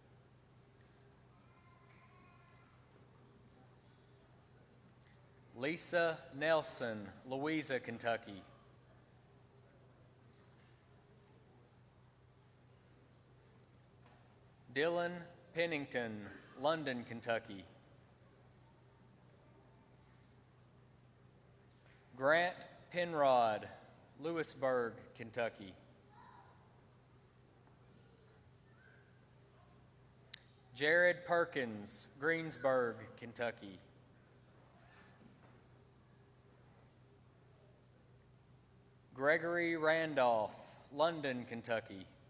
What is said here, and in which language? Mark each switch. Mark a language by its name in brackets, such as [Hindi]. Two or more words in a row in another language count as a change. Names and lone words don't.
[English] Lisa Nelson, Louisa, Kentucky. Dylan Pennington, London, Kentucky. Grant Penrod, Lewisburg, Kentucky. Jared Perkins, Greensburg, Kentucky. Gregory Randolph, London, Kentucky.